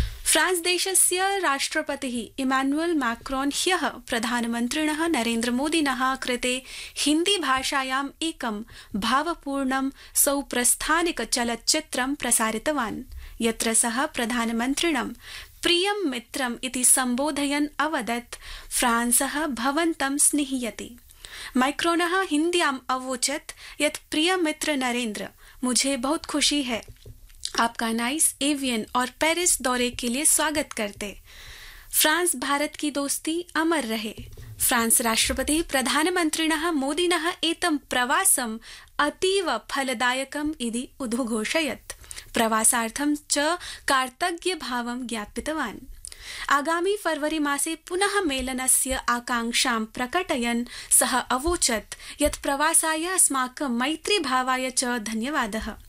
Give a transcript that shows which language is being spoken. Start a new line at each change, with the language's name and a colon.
Sanskrit: France देशस्य राष्ट्रपतिः Emmanuel Macron ह्यः प्रधानमन्त्रिणः नरेन्द्र मोदिनः कृते हिन्दी भाषायाम् एकं भावपूर्णं सौप्रस्थानिक चलच्चित्रं प्रसारितवान्, यत्र सः प्रधानमन्त्रिणं प्रियं मित्रम् इति सम्बोधयन् अवदत् फ्रांसः भवन्तं स्निह्यति. मैक्रोनः हिन्द्याम् अवोचत् यत्
Hindi: प्रिय मित्र नरेन्द्र, मुझे बहुत खुशी है आपका नाइस एवियन और पेरिस दौरे के लिए स्वागत करते. फ्रांस भारत की दोस्ती अमर रहे.
Sanskrit: फ्रांस राष्ट्रपति प्रधानमन्त्रिणः मोदिनः एतं प्रवासं अतीव फलदायकम् इति उद्घोषयत्, प्रवासार्थं च कार्तज्ञभावं ज्ञापितवान्. आगामी फरवरी मासे पुनः मेलनस्य आकांक्षां प्रकटयन् सः अवोचत् यत् प्रवासाय अस्माकं मैत्रीभावाय च धन्यवादः.